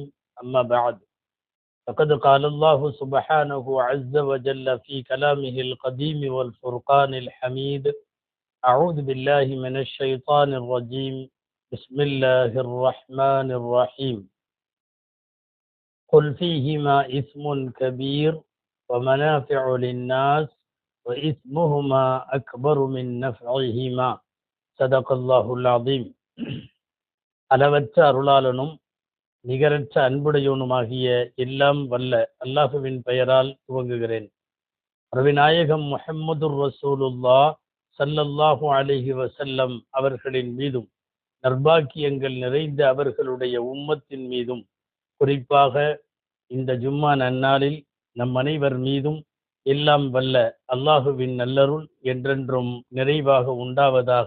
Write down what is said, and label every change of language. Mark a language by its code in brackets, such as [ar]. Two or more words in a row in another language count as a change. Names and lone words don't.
[ar] أما بعد، فقد قال الله سبحانه عز وجل في كلامه القديم والفرقان الحميد: أعوذ بالله من الشيطان الرجيم. بسم الله الرحمن الرحيم. قل فيهما إثم كبير ومنافع للناس وإثمهما أكبر من نفعهما. صدق الله العظيم. [ta] அளவற்ற அருளாளனும் நிகரற்ற அன்புடையவனுமாகிய எல்லாம் வல்ல அல்லாஹுவின் பெயரால் துவங்குகிறேன். நபிநாயகம் [ar] محمد رسول الله صلى الله عليه وسلم [ta] அவர்களின் மீதும் நற்பாக்கியங்கள் நிறைந்த அவர்களுடைய உம்மத்தின் மீதும் குறிப்பாக இந்த ஜும்மா நன்னாளில் நம் அனைவர் மீதும் எல்லாம் வல்ல அல்லாஹுவின் நல்லருள் என்றென்றும் நிறைவாக உண்டாவதாக.